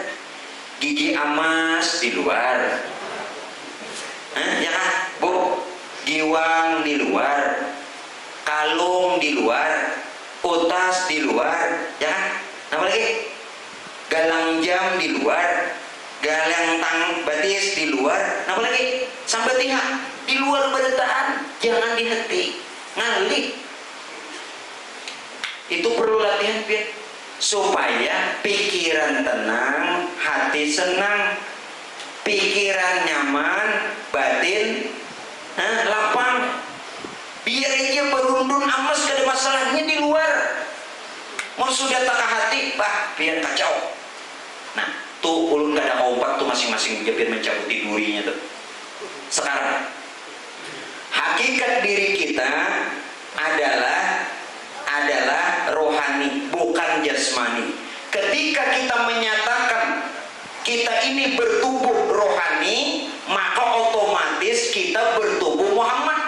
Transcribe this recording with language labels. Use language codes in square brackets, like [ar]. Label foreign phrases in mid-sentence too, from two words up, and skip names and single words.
[id] Gigi emas di luar, ya kan Bu? Giwang di luar, kalung di luar, utas di luar, ya kan? [bjn] Apa lagi? Galang jam di luar, galang tang batis di luar, apa lagi? Sampai tiha di luar beritaan, jangan di hati, ngalih. [id] Itu perlu latihan biar supaya pikiran tenang, hati senang, pikiran nyaman, batin lapang. [bjn] Biar aja berundun amas kada masalahnya di luar. Mau sudah tak hati, bah biar kacau. Nah, tuh ulun kada kompak tuh masing-masing biar mencabut durinya tuh. [id] Sekarang hakikat diri kita adalah rohani, bukan jasmani. Ketika kita menyatakan kita ini bertubuh rohani, maka otomatis kita bertubuh Muhammad.